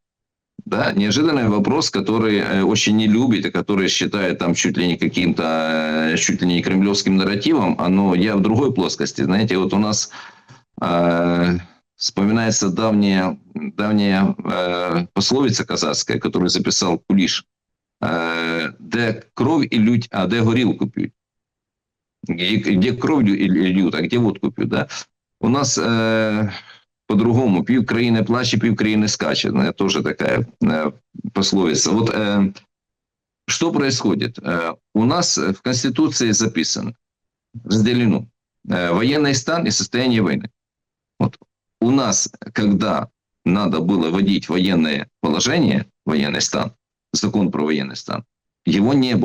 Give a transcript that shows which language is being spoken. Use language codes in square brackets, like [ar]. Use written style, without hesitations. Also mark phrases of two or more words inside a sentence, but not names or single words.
[ru] Да, неожиданный вопрос, который очень не любит, и который считает там чуть ли не каким-то, чуть ли не кремлевским нарративом, оно я в другой плоскости. Знаете, вот у нас вспоминается давняя пословица казацкая, которую записал Кулиш. [uk] Де кровь и лють, а де горілку п'ють. [ru] Где кровь льют, а где водку пьют. Да? У нас по-другому. [uk] Пів країни плаче, пів країни скаче. [ru] Тоже такая пословица. Вот что происходит? У нас в Конституции записано, разделено военный стан и состояние войны. Вот у нас, когда надо было вводить военное положение, военный стан, закон про военный стан, его не было.